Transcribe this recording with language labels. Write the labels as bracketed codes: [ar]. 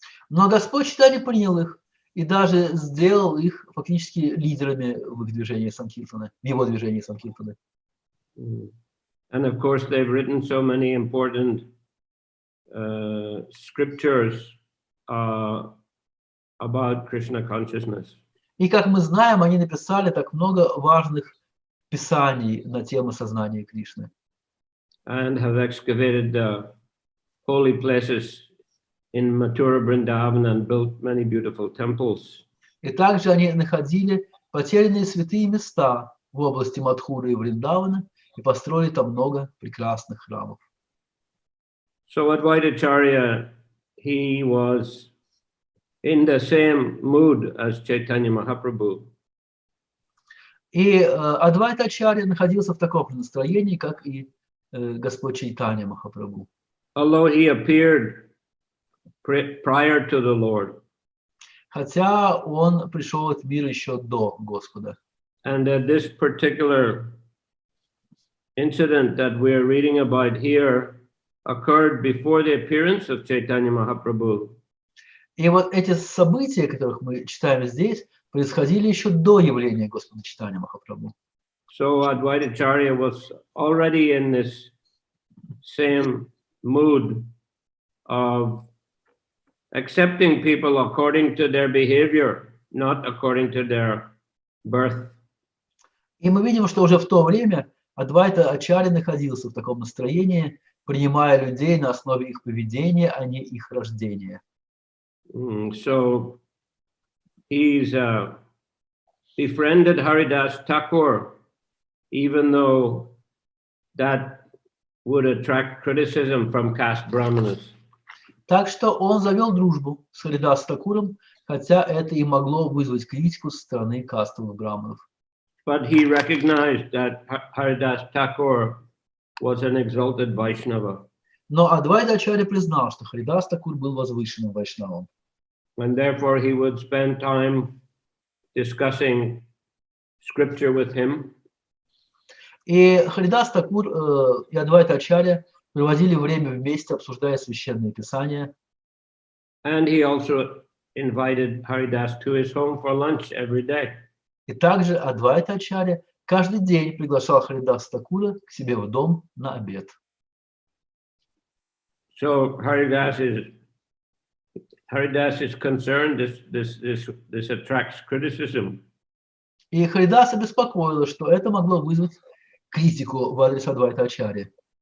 [ru] Но Господь Чайтанья принял их и даже сделал их фактически лидерами в их движении Санкиртаны, в его движении Санкиртаны. [en] And of course, they've written so many important scriptures about Krishna consciousness. [ru] И как мы знаем, они написали так много важных писаний на тему сознания Кришны. [en] And have excavated the holy places in Mathura, Vrindavan, and built many beautiful temples. [ru] И также они находили потерянные святые места в области Мадхуры и Вриндавана и построили там много прекрасных храмов. [en] So Advaitacharya, he was in the same mood as Chaitanya Mahaprabhu. [ru] И Адвайтачарья находился в таком же настроении, как и Господь Чайтанья Махапрабху. [en] Although he appeared prior to the Lord. [ru] Хотя он пришел в этот мир еще до Господа. [en] And this particular incident that we're reading about here occurred before the appearance of Chaitanya Mahaprabhu. [ru] И вот эти события, которых мы читаем здесь, происходили еще до явления Господа Чайтанья Махапрабху. [en] So Advaitacharya was already in this same mood of accepting people according to their behavior, not according to their birth. [ru] И мы видим, что уже в то время Адвайта Ачарья находился в таком настроении, принимая людей на основе их поведения, а не их рождения. [en] So he's befriended Haridas Thakur, even though that would attract criticism from caste brahmanas. [ru] Так что он завел дружбу с Харидас Такуром, хотя это и могло вызвать критику со стороны кастовых браманов. [en] But he recognized that Haridas Thakur was an exalted Vaishnava. [ru] Но Адвайта Ачарья признал, что Харидас Такур был возвышенным вайшнавом. [en] And therefore he would spend time discussing scripture with him. [ru] И Харидас Такур и Адвайта Ачарья проводили время вместе, обсуждая священные писания. [en] And he also invited Haridas to his home for lunch every day. [ru] И также Адвайта Ачарья каждый день приглашал Харидас Такура к себе в дом на обед. [en] So Haridas is concerned this attracts criticism. [ru] И Харидаса беспокоило, что это могло вызвать критику в адрес Адвайта Ачарьи.